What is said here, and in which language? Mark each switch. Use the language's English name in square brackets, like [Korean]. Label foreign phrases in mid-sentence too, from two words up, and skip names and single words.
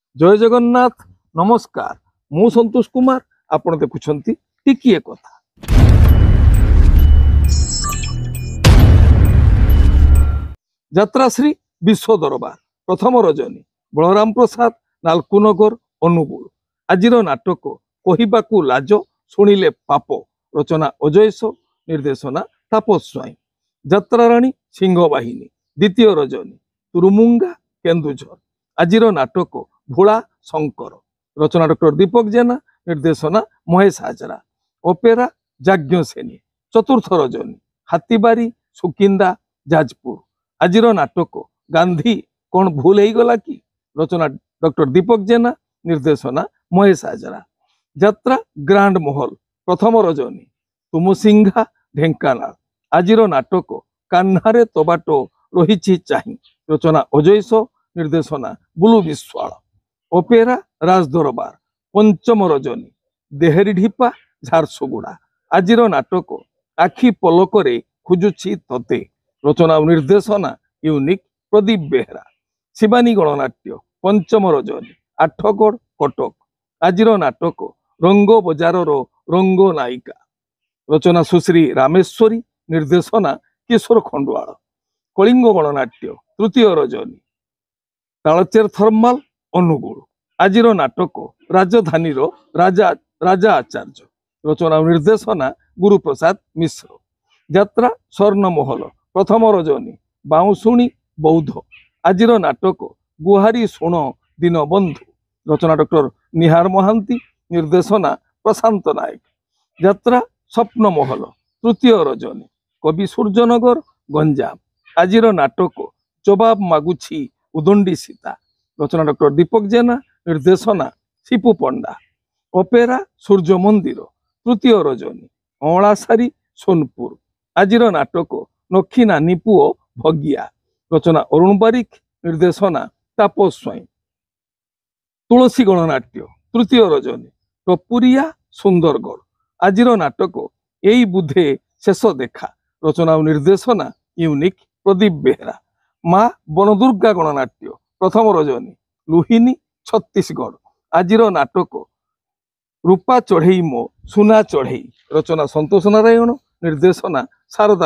[Odia] ଜୟ ଜଗନ୍ନାଥ ନମସ୍କାର ମୁଁ ସନ୍ତୋଷ କୁମାର ଆପଣ ଦେଖୁଛନ୍ତି ଟିକିଏ କଥା। ଯାତ୍ରାଶ୍ରୀ ବିଶ୍ୱ ଦରବାର ପ୍ରଥମ ରଜନୀ ବଳରାମ ପ୍ରସାଦ ନାଳକୁନଗର ଅନୁଗୁଳ ଆଜିର ନାଟକ କହିବାକୁ ଲାଜ ଶୁଣିଲେ ପାପ ରଚନା ଅଜୟସ ନିର୍ଦ୍ଦେଶନା ତାପସ ସ୍ୱାଇଁ ଯାତ୍ରାରାଣୀ ସିଂହବାହିନୀ ଦ୍ୱିତୀୟ ରଜନୀ ତୁରୁମୁଙ୍ଗା କେନ୍ଦୁଝର ଆଜିର ନାଟକ ଭୋଳା ଶଙ୍କର ରଚନା ଡକ୍ଟର ଦୀପକ ଜେନା ନିର୍ଦ୍ଦେଶନା ମହେଶ ହାଜରା ଅପେରା ଯାଜ୍ଞ ସେନୀ ଚତୁର୍ଥ ରଜନୀ ହାତୀବାରି ସୁକିନ୍ଦା ଯାଜପୁର ଆଜିର ନାଟକ ଗାନ୍ଧୀ କୌନ ଭୁଲ ହୋ ଗଲା କି ରଚନା ଡକ୍ଟର ଦୀପକ ଜେନା ନିର୍ଦ୍ଦେଶନା ମହେଶ ହାଜରା ଯାତ୍ରା ଗ୍ରାଣ୍ଡ ମହଲ ପ୍ରଥମ ରଜନୀ ତୁମୁସିଙ୍ଘା ଢେଙ୍କାନାଳ ଆଜିର ନାଟକ କାହ୍ନାରେ ତବାଟୋ ରହି ଚାହିଁ ରଚନା ଅଜୟସ ନିର୍ଦ୍ଦେଶନା ବୁଲୁ ବିଶ୍ୱାଳ ଅପେରା ରାଜଦରବାର ପଞ୍ଚମ ରଜନୀ ଦେହରୀ ଢିପା ଝାରସୁଗୁଡ଼ା ଆଜିର ନାଟକ ଆଖି ପଲକରେ ଖୋଜୁଛି ତତେ ରଚନା ଔର ନିର୍ଦ୍ଦେଶନା ୟୁନିକ ପ୍ରଦୀପ ବେହେରା ଶିବାନୀ ଗଣନାଟ୍ୟ ପଞ୍ଚମ ରଜନୀ ଆଠଗଡ଼ କଟକ ଆଜିର ନାଟକ ରଙ୍ଗ ବଜାର ରଙ୍ଗ ନାୟିକା ରଚନା ସୁଶ୍ରୀ ରାମେଶ୍ୱରୀ ନିର୍ଦ୍ଦେଶନା କିଶୋର ଖଣ୍ଡୱାଲ କଳିଙ୍ଗ ଗଣନାଟ୍ୟ ତୃତୀୟ ରଜନୀ ତାଳଚେର ଥର୍ମାଲ ଅନୁଗୁଳ ଆଜିର ନାଟକ ରାଜଧାନୀ ରାଜା ରାଜା ଆଚାର୍ଯ୍ୟ ରଚନା ଔର ନିର୍ଦ୍ଦେଶନା ଗୁରୁପ୍ରସାଦ ମିଶ୍ର ଯାତ୍ରା ସ୍ୱର୍ଣ୍ଣମହଲ ପ୍ରଥମ ରଜନୀ ବାଉଁଶୁଣୀ ବୌଦ୍ଧ ଆଜିର ନାଟକ ଗୁହାରି ଶୁଣ ଦୀନବନ୍ଧୁ ରଚନା ଡକ୍ଟର ନିହାର ମହାନ୍ତି ନିର୍ଦ୍ଦେଶନା ପ୍ରଶାନ୍ତ ନାୟକ ଯାତ୍ରା ସ୍ୱପ୍ନମହଲ ତୃତୀୟ ରଜନୀ କବି ସୂର୍ଯ୍ୟନଗର ଗଞ୍ଜାମ ଆଜିର ନାଟକ ଜବାବ ମାଗୁଛି ଉଦଣ୍ଡୀ ସୀତା ରଚନା ଡକ୍ଟର ଦୀପକ ଜେନା ନିର୍ଦ୍ଦେଶନା ଶିପୁ ପଣ୍ଡା ଅପେରା ସୂର୍ଯ୍ୟ ମନ୍ଦିର ତୃତୀୟ ରଜନୀ ଅଁଲାସାରୀ ସୋନପୁର ଆଜିର ନାଟକ ନଖୀ ନାନୀ ପୁଅ ଭଗିଆ ରଚନା ଅରୁଣ ବାରିକ ନିର୍ଦ୍ଦେଶନା ତାପସ ସ୍ୱାଇଁ ତୁଳସୀ ଗଣନାଟ୍ୟ ତୃତୀୟ ରଜନୀ ଟପୁରିଆ ସୁନ୍ଦରଗଡ଼ ଆଜିର ନାଟକ ଏଇ ବୁଧେ ଶେଷ ଦେଖା ରଚନା ଔର ନିର୍ଦ୍ଦେଶନା ୟୁନିକ ପ୍ରଦୀପ ବେହେରା ମାଁ ବନଦୁର୍ଗା ଗଣନାଟ୍ୟ ପ୍ରଥମ ରଜନୀ ଲୁହିନୀ ଛତିଶଗଡ଼ ଆଜିର ନାଟକ ରୂପା ଚଢ଼େଇ ମୋ ସୁନା ଚଢ଼େଇ ରଚନା ସନ୍ତୋଷ ନାରାୟଣ ନିର୍ଦ୍ଦେଶନା ଶାରଦା